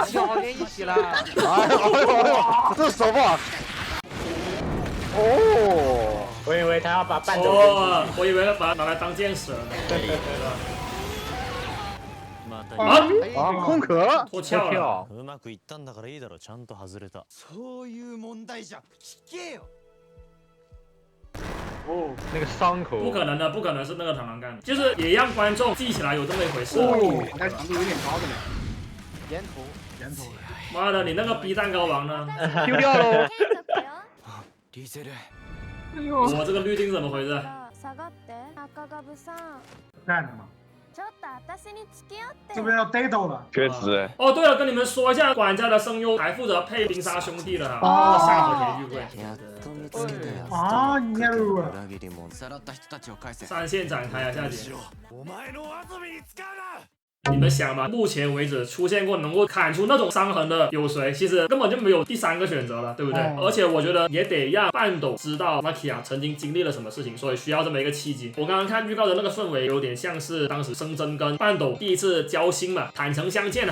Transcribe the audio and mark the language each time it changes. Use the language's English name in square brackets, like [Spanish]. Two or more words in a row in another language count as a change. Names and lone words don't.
[Chinese] 又连一起了。哎呦，这手不好。哦。我以为他要把半哦，我以为把它拿来当箭矢了。对吧？ [Japanese] また [Chinese] 啊，空壳脱壳了。 [Japanese] うまくいったんだからいいだろ。ちゃんと外れた。そういう問題じゃ。聞けよ。 [Chinese] 哦，那个伤口。不可能的，不可能是那个螳螂干的，就是也让观众记起来有这么一回事。那强度有点高的呢。沿途。妈的，你那个 B 蛋糕王呢？丢掉喽。 [Japanese] リゼル。 [Chinese] 哎呦，我这个滤镜怎么回事？ [Japanese] 下がって赤ガブさん。 [Chinese] 干的嘛？ [Japanese] ちょっと私に付き合って。 [Chinese] 这不要逮到了？确实。哦，对了，跟你们说一下，管家的声优还负责配冰沙兄弟的哈，哦夏侯田玉贵。啊，你看路啊！ [Japanese] さらった人たちを返せ。 [Chinese] 三线展开啊，下集。 [Japanese] お前の遊びに使うな。 [Chinese] 你们想嘛，目前为止出现过能够砍出那种伤痕的有谁？其实根本就没有第三个选择了，对不对？而且我觉得也得让半斗知道 Lakia 曾经经历了什么事情，所以需要这么一个契机。我刚刚看预告的那个氛围，有点像是当时生真跟半斗第一次交心嘛，坦诚相见了。